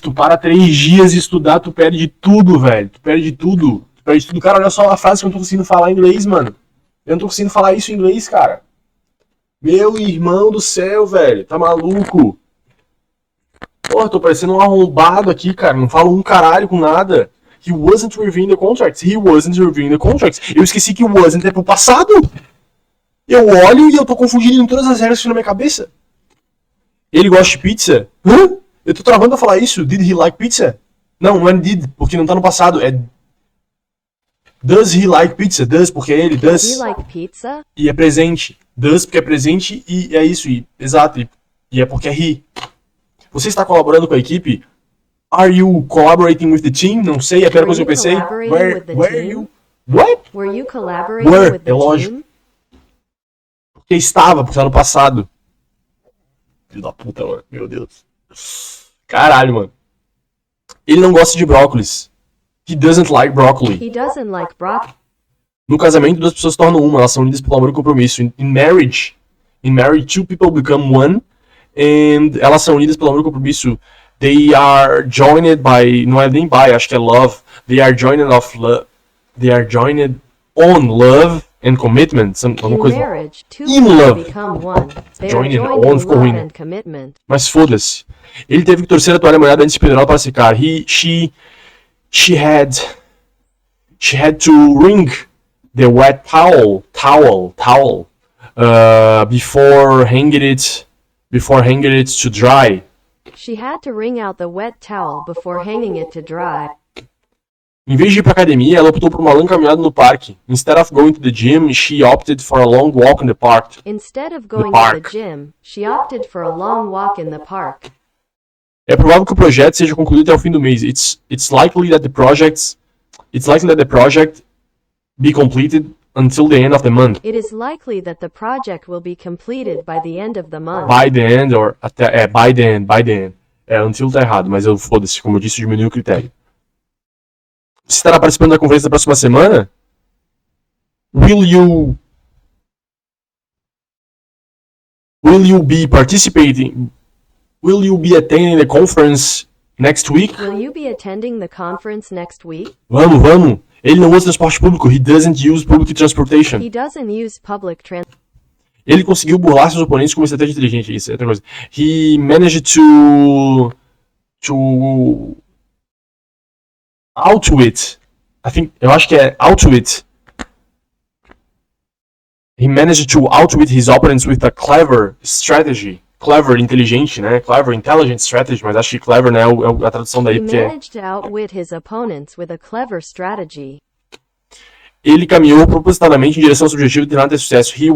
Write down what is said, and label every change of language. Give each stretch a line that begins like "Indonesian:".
Portuguese: Tu para 3 dias de estudar, tu perde tudo, velho. Tu perde tudo. Cara, olha só a frase que eu não tô conseguindo falar em inglês, mano. Eu não tô conseguindo falar isso em inglês, cara. Meu irmão do céu, velho. Tá maluco? Porra, tô parecendo um arrombado aqui, cara. Não falo um caralho com nada.
English: He wasn't reviewing the contracts. He wasn't reviewing the contracts.
Portuguese: Eu esqueci que o wasn't é pro passado. Eu olho e eu tô confundindo em todas as regras que na minha cabeça. Ele gosta de pizza? Hã? Eu tô travando pra falar isso.
English: Did he like pizza?
Portuguese: Não é did, porque não tá no passado.
English: É does he like pizza? Does,
Portuguese: porque é ele.
English: Does. Do you like pizza?
Portuguese: E é presente. Does, porque é presente e é isso. Exato. E é porque é he. Você está colaborando com a equipe?
English: Are you collaborating with the team?
Portuguese: Não sei, é a primeira coisa que eu pensei.
English: Where you? What? Were you collaborating Were, with the
Portuguese: é lógico.
English: team?
Portuguese: Porque estava, porque tá no passado. Filho da puta, mano. Meu Deus. Caralho, mano. Ele não gosta de brócolis.
English: He doesn't like broccoli. He doesn't like broccoli.
Portuguese: No casamento, duas pessoas se tornam uma, elas são unidas pelo amor e compromisso.
English: In marriage, two people become one, and
Portuguese: elas são unidas pelo amor e compromisso.
English: They are joined by,
Portuguese: não é nem
English: by,
Portuguese: acho que é
English: love. They are joined on love and commitment. In marriage, two In people love. become one. They are Joined joined on in
Portuguese: ficou
English: love
Portuguese: ruim, né?
English: and commitment.
Portuguese: Mas foda-se. Ele teve que torcer a toalha molhada antes de pendurá-la para secar.
English: She had to wring the wet towel before hanging it to dry. She had to wring out the wet towel before hanging it to dry.
Portuguese: Em vez de ir para academia, ela optou por uma longa caminhada no parque.
English: Instead of going to the gym, she opted for a long walk in the park. Instead of going to the gym, she opted for a long walk in the park.
Portuguese: É provável que o projeto seja concluído até o fim do mês.
English: It's likely that the project be completed until the end of the month. It is likely that the project will be completed by the end of the month. By the end or até by the end.
Portuguese: Until tá errado, mas eu foda-se, como eu disse, diminui o critério. Você estará participando da conferência da próxima semana?
English: Will you be participating? Will you be attending the conference next week? Will you be attending the conference next week?
Portuguese: Vamos. Ele não usa transporte público.
English: He doesn't use public transportation. He doesn't use public transport.
Portuguese: Ele conseguiu burlar seus oponentes com uma estratégia inteligente. Isso é outra coisa.
English: He managed to outwit.
Portuguese: Eu acho que é outwit.
English: He managed to outwit his opponents with a clever strategy.
Portuguese: Clever, inteligente, né?
English: Clever, intelligent strategy,
Portuguese: mas acho que clever, né, é a tradução daí, porque...
English: He managed to outwit his opponents with a clever strategy.
Portuguese: Ele caminhou propositadamente em direção ao seu objetivo de ter sucesso.